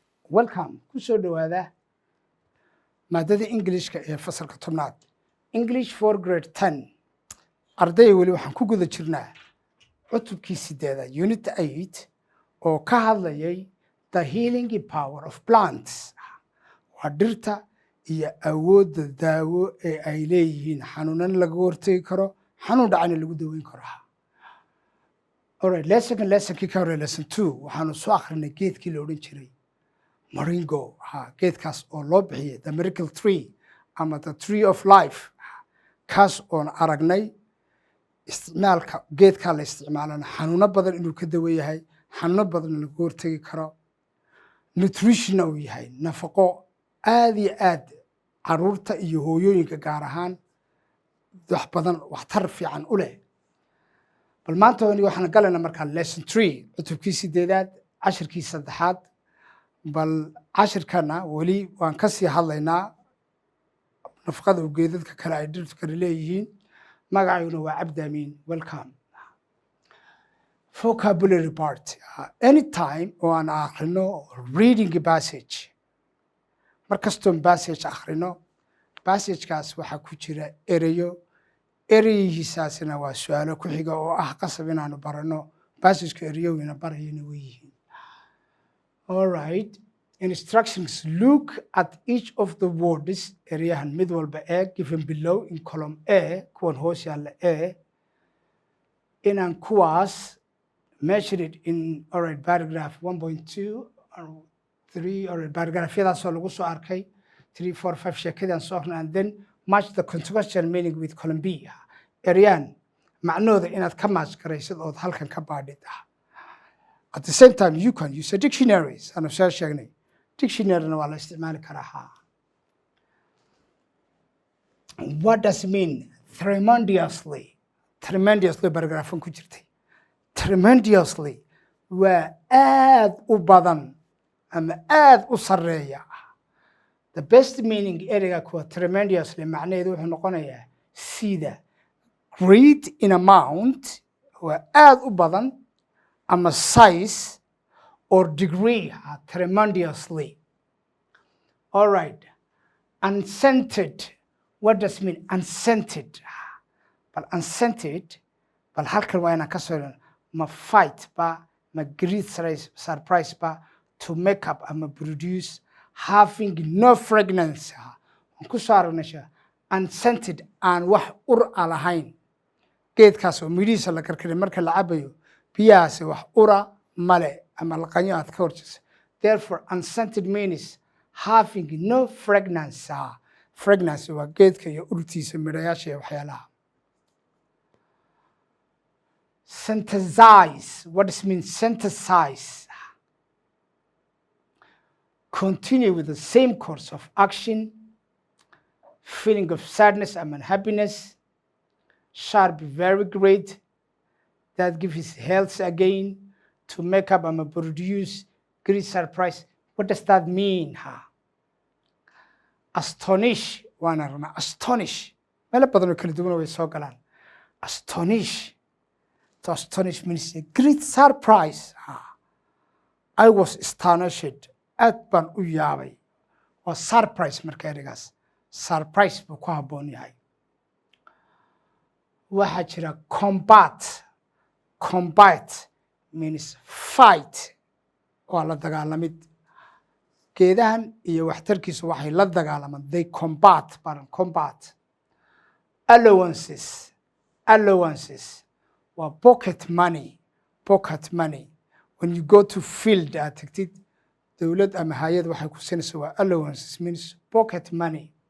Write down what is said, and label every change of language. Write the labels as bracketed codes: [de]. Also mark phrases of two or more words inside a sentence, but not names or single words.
[so] welcome kusoo dhawaada maadada Englishka ee fasalka 10aad [en] English for grade 10 [so] arday wali waxaan ku guda jirnaa cutubkii 8 unit 8 oo ka hadlayay [en] the healing power of plants [so] waa dhirta iyo awoodda daawo ee ay leeyihiin xanuunan laga hortagi karo xanuun dhacana lagu daweyn karo. Alright, lesson kii ka hore lesson 2 waxaanu soo akhrinay geedkii la odhan jiray moringo geedkaas oo loo bixiyay [en] the miracle tree [so] ama [en] the tree of life [so] kaas oon aragnay isticmaalka geedka la isticmaalana xanuuno badan inuu ka daweeyahay xanuuno badan laga hortagi karo nutrition uu yahay nafaqo aad iyo aad caruurta iyo hooyooyinka gaar ahaan wax badan waxtar fiican u leh. bal maanta waxaan galaynaa markaa lesson 3 cutubkii 8aad cashirkii 3aad bal cashirkana wali waan ka sii hadlaynaa nafaqada geedadka kale ay dhirtu kale leeyihiin magacayuna waa Cabdaamin. welcome. [en] vocabulary part anytime [so] oo aan akhrino [en] reading a passage [so] markastoon passage akhrino passagekaas waxaa ku jira erayo erayihiisaasina waa su'aalo ku xiga oo ah qasab inaanu barano passageka erayowina barayana weeyihiin. [en] All right, instructions. Look at each of the words [so] erayahan mid walba ee [en] given below in column A [so] kuwan hoos yaalla A inaan kuwaas [en] measured in alright paragraph 1.2 or 3 or [so] paragraphyadaasoo lagu soo arkay [en] 3 4 5 [so] sheekadaan soo akhrina [en] and then match the contextual meaning with column B. [so] Erayan macnooda inaad ka match garaysid ood halkan ka baadhid [en] at the same time you can use a dictionaries [so] ana soo sheegnay dictionary-na waa la isticmaali karaa. [en] What does it mean tremendously [so] paragraphan ku jirtay tremendously waa aad u badan ama aad u sareeya. [en] The best meaning [so] ereyga kuwa tremendously macnaheedu wuxuu noqonayaa sida [en] great in amount [so] waa aad u badan ama [en] size or degree tremendously. All right, unscented. What does it mean unscented? But unscented [so] bal halkan waa inaan ka soo ma fight ba ma [en] great surprise [so] ba [en] to make up [so] ama [en] produce having no fragrance [so] ku saarnasha unscented aan wax ur lahayn geedkaas oo midhiisa la karkaray marka la cabayo biyahaas wax ura male ama laqanyo aad ka horjisa. [en] Therefore unscented means having no fragrance. [so] Fragrance waa geedka iyo urtiisa midhayaasha iyo waxyaalaha. [en] Synthesize. What does it mean synthesize? Continue with the same course of action, feeling of sadness and unhappiness, sharp, very great, that gives his health again, to make up and produce great surprise. What does that mean? Astonish, astonish. [so] Mela badano kala duwan way soo galaan. [en] Astonish. To astonish means a great surprise. I was astonished. [so] aad baan u yaabay waa surprise marka erigaas surprise buu ku habboon yahay. waxaa jira [en] combat means fight [so] waa la dagaalamid geedahan iyo waxtarkiisu waxay la dagaalamaan [en] they combat allowances [so] waa [en] pocket money when you go to field [so] aad tagtid dawlad ama hay'ad waxay ku siinaysaa waa allowances [en] means pocket money.